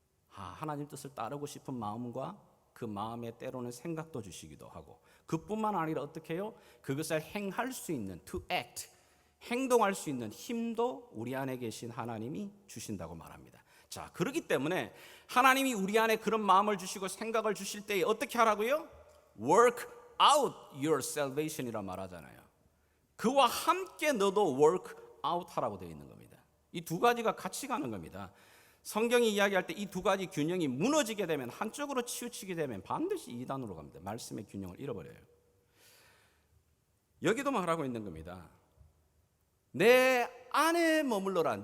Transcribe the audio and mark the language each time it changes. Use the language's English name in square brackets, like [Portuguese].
[Korean] 하나님 뜻을 따르고 싶은 마음과 그 마음에 때로는 생각도 주시기도 하고, 그뿐만 아니라 어떻게 해요? 그것을 행할 수 있는 [English] to act, [Korean] 행동할 수 있는 힘도 우리 안에 계신 하나님이 주신다고 말합니다. 자, 그렇기 때문에 하나님이 우리 안에 그런 마음을 주시고 생각을 주실 때에 어떻게 하라고요? [English] Work out your salvation [Korean] 이라 말하잖아요. 그와 함께 너도 work out 하라고 되어 있는 겁니다. 이 두 가지가 같이 가는 겁니다. 성경이 이야기할 때 이 두 가지 균형이 무너지게 되면, 한쪽으로 치우치게 되면 반드시 이단으로 갑니다. 말씀의 균형을 잃어버려요. 여기도 말하고 있는 겁니다. 내 안에 머물러라.